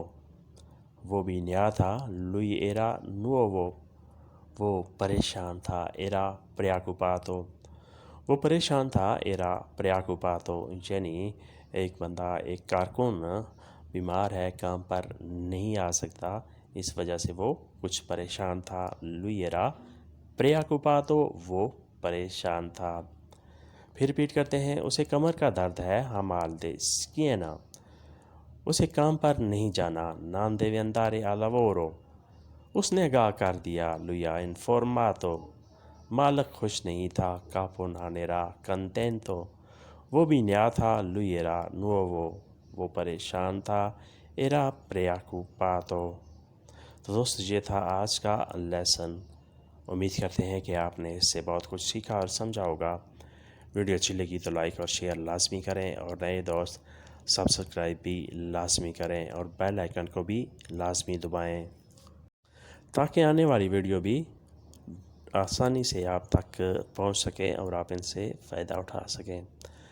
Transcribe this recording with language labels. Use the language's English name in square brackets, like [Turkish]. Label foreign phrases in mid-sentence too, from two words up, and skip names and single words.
[Urdu] وہ بھی نیا تھا [Italian] lui era nuovo. [Urdu] وہ پریشان تھا [Italian] era preoccupato. [Urdu] وہ پریشان تھا [Italian] era preoccupato. [Urdu] یعنی ایک بندہ ایک کارکن بیمار ہے کام پر نہیں آ سکتا اس وجہ سے وہ کچھ پریشان تھا [Italian] lui era preoccupato. [Urdu] وہ پریشان تھا. پھر ریپیٹ کرتے ہیں. اسے کمر کا درد ہے [Italian] ha mal di schiena. [Urdu] اسے کام پر نہیں جانا [Italian] non deve andare a lavoro. [Urdu] اس نے آگاہ کر دیا [Italian] lui ha informato. [Urdu] مالک خوش نہیں تھا [Italian] capo non era contento. [Urdu] وہ بھی نیا تھا [Italian] lui era nuovo. [Urdu] وہ پریشان تھا [Italian] era preoccupato. [Urdu] تو دوست یہ تھا آج کا لیسن. امید کرتے ہیں کہ آپ نے اس سے بہت کچھ سیکھا اور سمجھا ہوگا. ویڈیو اچھی لگی تو لائک اور شیئر لازمی کریں اور نئے دوست سبسکرائب بھی لازمی کریں اور بیل آئیکن کو بھی لازمی دبائیں تاکہ آنے والی ویڈیو بھی آسانی سے آپ تک پہنچ سکیں اور آپ ان سے فائدہ اٹھا سکیں۔